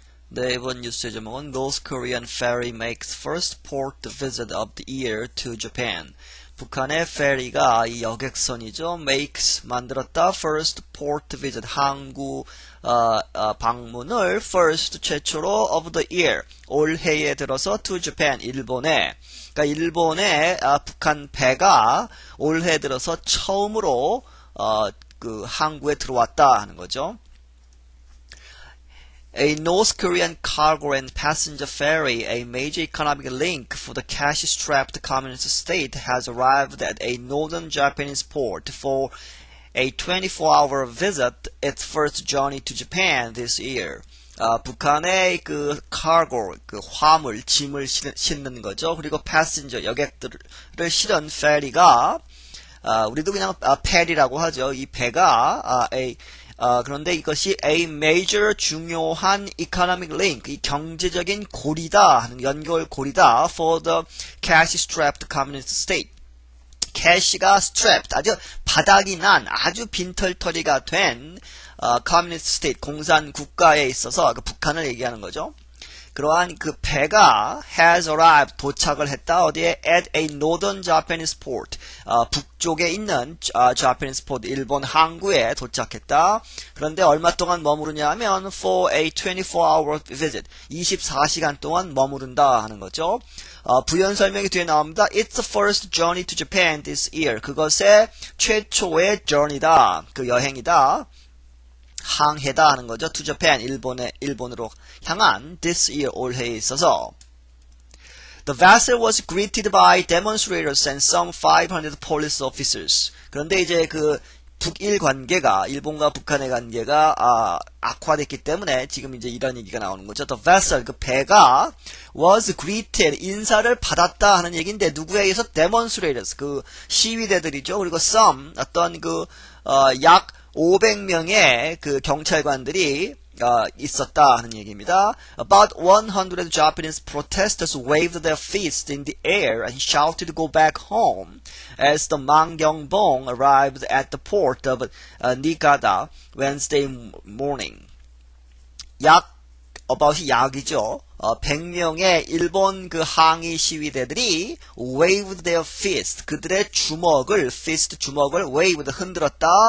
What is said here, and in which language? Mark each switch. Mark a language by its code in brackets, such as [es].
[ko] 네, 이번 뉴스의 제목은 [en] North Korean ferry makes first port visit of the year to Japan. [ko] 북한의 페리가 이 여객선이죠. makes 만들었다. [en] first port visit [ko] 항구 방문을 [en] first [ko] 최초로 [en] of the year [ko] 올해에 들어서 [en] to Japan [ko] 일본에. 그러니까 일본에 북한 배가 올해 들어서 처음으로 그 항구에 들어왔다 하는 거죠. [en] A North Korean cargo and passenger ferry, a major economic link for the cash-strapped communist state, has arrived at a northern Japanese port for a 24-hour visit, its first journey to Japan this year. [ko] 북한의 그 cargo, 그 화물, 짐을 싣는 거죠. 그리고 passenger, 여객들을 실은 페리가, 우리도 그냥 페리라고 하죠. 이 배가 그런데 이것이 [en] a major [ko] 중요한 economic link, 이 경제적인 고리다 하는 연결고리다 [en] for the cash-strapped communist state. [ko] cash가 strapped, 아주 바닥이 난 아주 빈털터리가 된 communist state, 공산 국가에 있어서 그 북한을 얘기하는 거죠. 그러한 그 배가 [en] has arrived, [ko] 도착을 했다. 어디에? [en] at a northern Japanese port. [ko] 북쪽에 있는 Japanese port, 일본 항구에 도착했다. 그런데 얼마 동안 머무르냐 하면 [en] for a 24-hour visit. [ko] 24시간 동안 머무른다 하는 거죠. 부연 설명이 뒤에 나옵니다. [en] It's the first journey to Japan this year. [ko] 그것의 최초의 journey다. 그 여행이다. 항해다 하는 거죠. [en] To Japan, [ko] 일본으로 향한 [en] this year, [ko] 올해에 있어서. [en] The vessel was greeted by demonstrators and some 500 police officers. [ko] 그런데 이제 그 북일 관계가, 일본과 북한의 관계가 악화됐기 때문에 지금 이제 이런 얘기가 나오는 거죠. [en] The vessel, [ko] 그 배가 [en] was greeted, [ko] 인사를 받았다 하는 얘기인데 누구에 의해서? demonstrators, 그 시위대들이죠. 그리고 some, 어떤 그 약 500명의 그 경찰관들이 있었다 하는 얘기입니다. [en] About 100 Japanese protesters waved their fists in the air and shouted to go back home as the Mangyongbong arrived at the port of Niigata Wednesday morning. [ko] about이 약이죠. 100명의 일본 그 항의 시위대들이 [en] waved their fist, [ko] 그들의 주먹을, fist 주먹을 waved, 흔들었다.